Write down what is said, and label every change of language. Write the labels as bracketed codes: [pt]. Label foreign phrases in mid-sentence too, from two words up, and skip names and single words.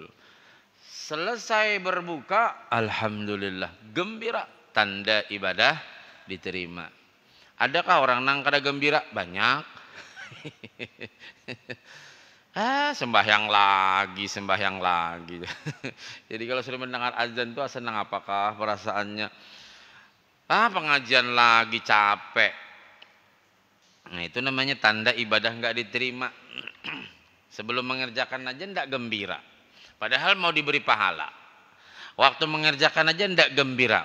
[id] Selesai berbuka alhamdulillah gembira, tanda ibadah diterima. [bjn] Adakah orang nang kada gembira? [id] Banyak. Sembahyang lagi. Jadi kalau sudah mendengar azan tuh senang apakah perasaannya? Pengajian lagi capek. Nah itu namanya tanda ibadah nggak diterima. Sebelum mengerjakan aja ndak gembira. Padahal mau diberi pahala. Waktu mengerjakan aja ndak gembira.